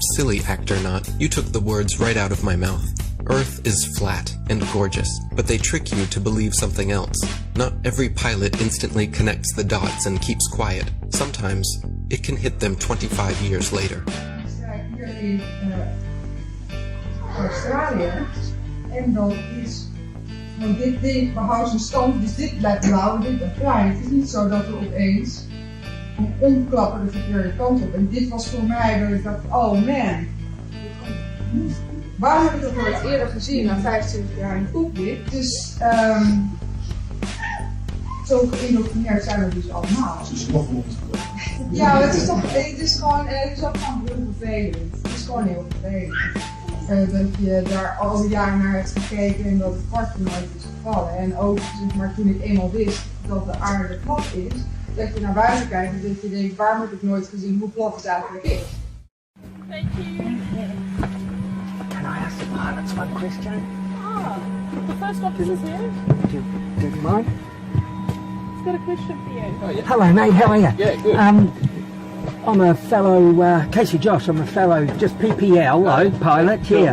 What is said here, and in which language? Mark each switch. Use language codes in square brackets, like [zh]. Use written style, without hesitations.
[en] Silly actor not, you took the words right out of my mouth. Earth is flat and gorgeous, but they trick you to believe something else. Not every pilot instantly connects the dots and keeps quiet. Sometimes it can hit them 25 years later. [nl] Australië. En dan is van dit ding behoudt zijn stand, dus dit blijft blauw en dit blijft klein. Het is niet zo dat we opeens omklappen de verkeerde kant op. En dit was voor mij dat ik dacht, oh man. Waar heb ik dat nooit eerder gezien na 25 jaar in cockpit? Dus zo geïndoctrineerd zijn we dus allemaal. Het is nog ja, het is gewoon heel vervelend. Het is gewoon heel vervelend. Dat je daar al die jaren naar hebt gekeken en dat het kwartje nooit is gevallen. En ook zeg maar, toen ik eenmaal wist dat de aarde plat is, dat je naar buiten kijkt en dat je denkt, waar heb ik nooit gezien hoe plat het eigenlijk is. [en] Thank you. Can I ask the pilots one question? The first officer's here. Do you mind? He's got a question for you. Oh, yeah. Hello mate, how are you? Yeah, good. I'm a fellow, Casey Josh, I'm a fellow, just PPL, pilot here.